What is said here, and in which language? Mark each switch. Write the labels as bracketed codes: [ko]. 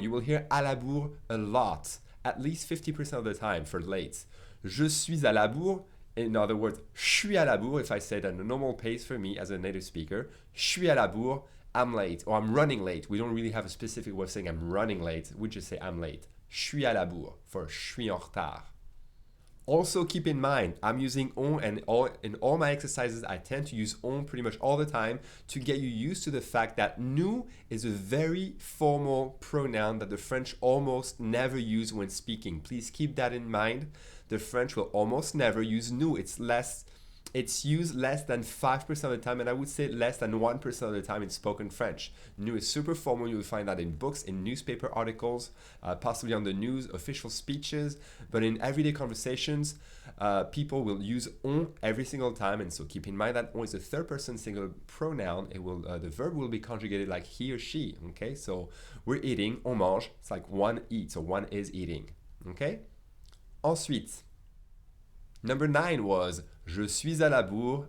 [en] You will hear à la bourre a lot, at least 50% of the time for late. [fr] Je suis à la bourre. [en] In other words, [fr] je suis à la bourre, [en] if I say it at a normal pace for me as a native speaker. [fr] Je suis à la bourre, [en] I'm late, or I'm running late. We don't really have a specific way of saying I'm running late. We just say I'm late. [fr] Je suis à la bourre for je suis en retard. [en] Also keep in mind, I'm using on, and in all my exercises, I tend to use on pretty much all the time to get you used to the fact that nous is a very formal pronoun that the French almost never use when speaking. Please keep that in mind. The French will almost never use nous. It's used less than 5% of the time, and I would say less than 1% of the time in spoken French. Nous is super formal. You will find that in books, in newspaper articles, possibly on the news, official speeches, but in everyday conversations, people will use on every single time, and so keep in mind that on is a third-person singular pronoun. It will the verb will be conjugated like he or she. Okay, so we're eating, [fr] on mange. [en] It's like one eats or one is eating. Okay. [fr] Ensuite, [en] number 9 was [fr] je suis à la bourre.